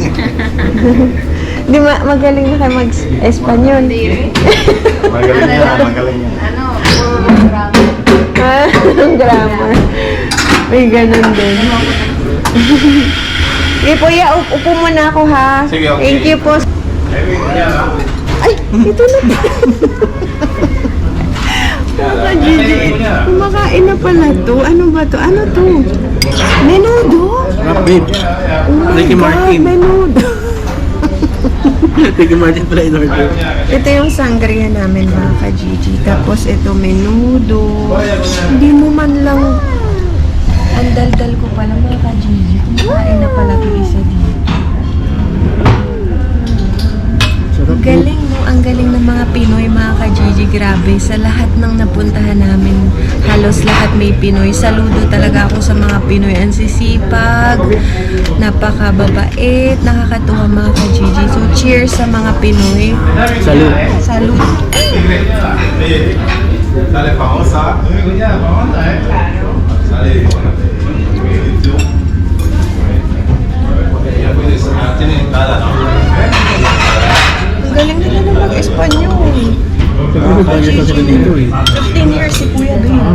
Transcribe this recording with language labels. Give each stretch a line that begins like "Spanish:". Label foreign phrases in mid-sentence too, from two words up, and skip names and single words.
Filipino: Di magaling na kayo mag-Espanyol. Hindi rin. Magaling yan, magaling yan. Ano? Grabe. Ang grammar. May ganun din. Okay po, upo muna ako ha. Sige, okay.
English: Thank you
Filipino: po. Ay, ito na. Mga Gigi, kumakain na pala to. Ano ba to? Ano to? Menudo? Babe,
English: Oh my
Filipino: Ricky
English: God,
Filipino: Martin. menudo. Ricky Martin pala
English: in order.
Filipino: Ito yung sangria namin mga ka-Gigi. Tapos ito menudo. Hindi mo man lang... Ang daldal ko pala mga ka-Gigi. Kumakain na pala ito isa dito. Galing no, ang galing ng mga Pinoy mga ka-Gigi, grabe. Sa lahat ng napuntahan namin, halos lahat may Pinoy. Saludo talaga ako sa mga Pinoy. Ang sisipag, napakababait, nakakatuwa mga ka-Gigi. So cheers sa mga Pinoy.
Spanish: Salud. Salud. Dale, famosa. Sale. Tiene entrada, ¿no?
Filipino: Ang galing nila na mag-Espanyol. Siguro ba niya sila dito eh. 15 years si Kuya doon.